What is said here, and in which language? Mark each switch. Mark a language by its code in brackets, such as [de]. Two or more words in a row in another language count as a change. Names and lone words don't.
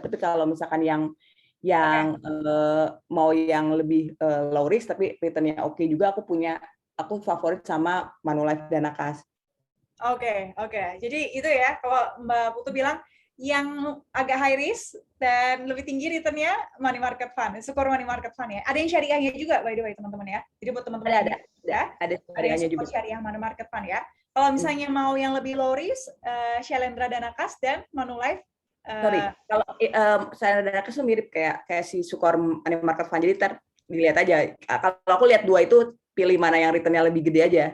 [id] Tapi kalau misalkan yang mau yang lebih [en] low risk [id] tapi returnnya oke juga, aku favorit sama Manulife Dana Kas. Oke. Jadi itu ya, kalau Mbak Putu bilang yang agak [en] high risk [id] dan lebih tinggi returnnya [en] money market fund, [id] Sukor [en] money market fund [id] ya. Ada yang syariahnya juga [en] by the way [id] teman-teman ya. Jadi buat teman-teman ada syariahnya juga. Syariah [en] money market fund [id] ya. Kalau misalnya mau yang lebih [en] low risk, [id] Shalendra Dana Kas dan Manulife. Kalau Shalendra Dana Kas itu mirip kayak si Sukor [en] money market fund. [id] Jadi dilihat aja. Kalau aku lihat 2 itu pilih mana yang returnnya lebih gede aja.